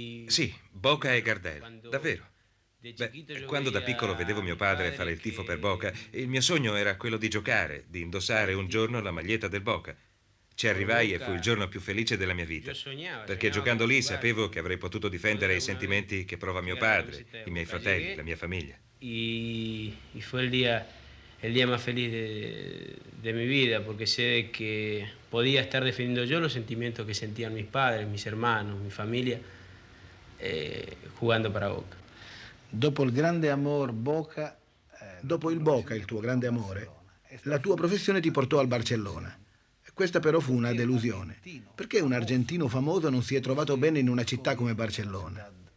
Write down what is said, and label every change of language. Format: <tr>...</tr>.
<it>Sì, Boca è Gardel, davvero. Beh, quando da piccolo vedevo mio padre fare il tifo per Boca, il mio sogno era quello di giocare, di indossare un giorno la maglietta del Boca. Ci arrivai e fu il giorno più felice della mia vita, perché giocando lì sapevo che avrei potuto difendere i sentimenti che prova mio padre, i miei fratelli, la mia famiglia.</it> <es>Y fue el día más feliz de mi vida, porque sé que podía estar defendiendo yo los sentimientos que sentían mis padres, mis hermanos, mi familia, jugando para Boca.</es> <it>Dopo il grande amor Boca, dopo il Boca, il tuo grande amore, la tua professione ti portò al Barcellona. Questa però fu una delusione. Perché un argentino famoso non si è trovato bene in una città come Barcellona?</it>